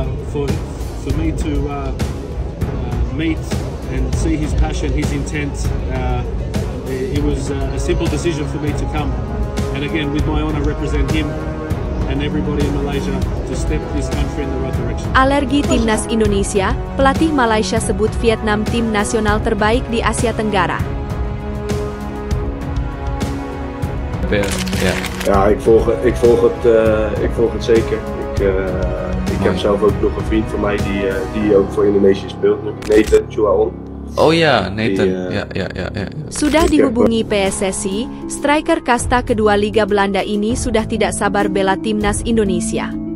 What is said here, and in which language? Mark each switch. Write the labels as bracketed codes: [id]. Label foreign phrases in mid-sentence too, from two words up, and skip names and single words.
[en] for me to meet and see his passion, his intent. It was a simple decision for me to come, and again, with my honour, represent him and everybody in Malaysia to step this country in the right direction. [id] Alergi timnas Indonesia, pelatih Malaysia sebut Vietnam tim nasional terbaik di Asia Tenggara. [nl] Ja, ik volg het zeker. Ik heb zelf ook nog een vriend van mij die ook voor Indonesië speelt, Nathan Chuaon. Oh ya, Nathan. Ya. [id] Sudah dihubungi PSSI, striker kasta kedua Liga Belanda ini sudah tidak sabar bela timnas Indonesia.